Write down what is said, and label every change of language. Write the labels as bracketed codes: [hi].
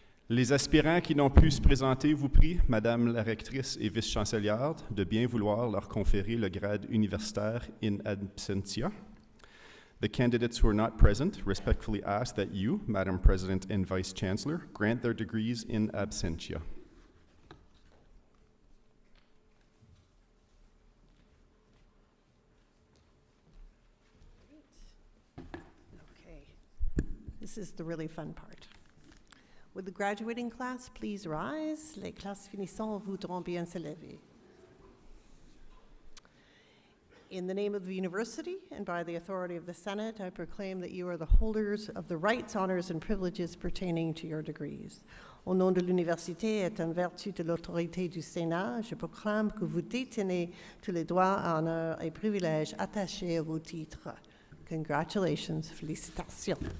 [fr] Les aspirants qui n'ont pu se présenter vous prient, Madame la rectrice et vice-chancelière, de bien vouloir leur conférer le grade universitaire in absentia. [en] The candidates who are not present respectfully ask that you, Madam President and Vice Chancellor, grant their degrees in absentia. Okay, this is the really fun part. Would the graduating class please rise? [fr] Les classes finissants voudront bien se lever. [en] In the name of the university and by the authority of the Senate, I proclaim that you are the holders of the rights, honors, and privileges pertaining to your degrees. [fr] Au nom de l'université et en vertu de l'autorité du Sénat, je proclame que vous détenez tous les droits, honneurs et privilèges attachés à vos titres. [en] Congratulations, félicitations.